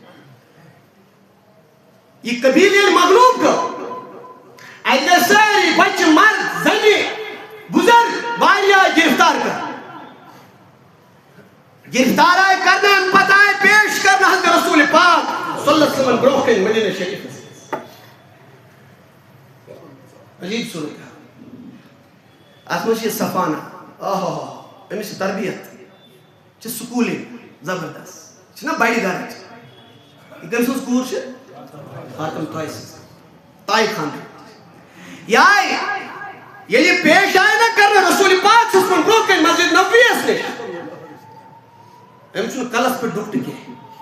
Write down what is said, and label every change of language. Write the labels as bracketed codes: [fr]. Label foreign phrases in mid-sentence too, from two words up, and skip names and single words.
[ks] یہِ قبیٖلہٕ ییٚلہِ مغلوٗب گوٚو اَتہِ ٲسۍ سٲری بچہِ مرد زنہِ بُزرگ واریاہ گرفتار کران گرفتار آیہِ کرنہٕ اَمہِ پتہٕ آیہِ پیش کرنہٕ حضرت رسول پاک صلی اللہ علیہ وسلم برونٛہہ کَنہِ مدیٖنہ شریٖفس عجیٖب صوٗرت اتھ منٛز چھِ یہِ سفانا أمِس چھِ تربیت چھِ سکوٗلِنٛگ زبردست یہِ چھِنہ بڑِ گرٕچ یہِ کٔمۍ سٕنٛز کوٗر چھِ حاتم طاہر سٕنٛز طاے خاندان یہِ آیہِ ییٚلہِ یہِ پیش آیہِ نہ کرنہٕ رسول پاک چھُس وۄنۍ برونٛہہ کَنہِ مسجد نبویَس نِش أمِس چھُنہٕ کلس پٮ۪ٹھ ڈُپٹہٕ کینٛہہ